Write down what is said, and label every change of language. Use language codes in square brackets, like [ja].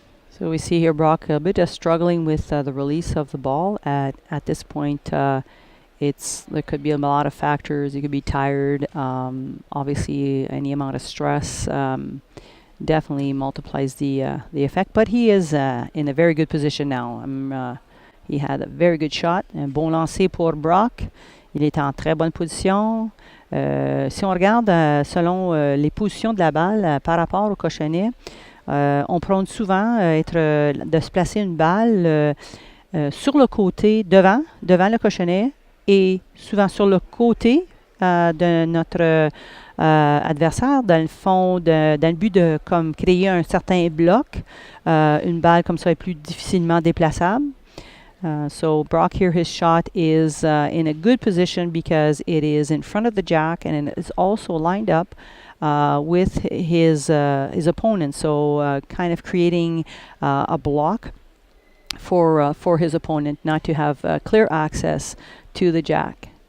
[en] So we see here Brock a bit struggling with the release of the ball. At this point, there could be a lot of factors. He could be tired. Obviously, any amount of stress definitely multiplies the effect. But he is in a very good position now. He had a very good shot. [fr] Un bon lancer pour Brock. Il est en très bonne position. Si on regarde selon les positions de la balle par rapport au cochonnet, on prône souvent de se placer une balle sur le côté, devant le cochonnet, et souvent sur le côté de notre adversaire, dans le fond, dans le but de comme créer un certain bloc. Une balle comme ça est plus difficilement déplaçable. [en] So Brock here, his shot is in a good position because it is in front of the jack, and it is also lined up with his opponent. So kind of creating a block for his opponent not to have clear access to the jack.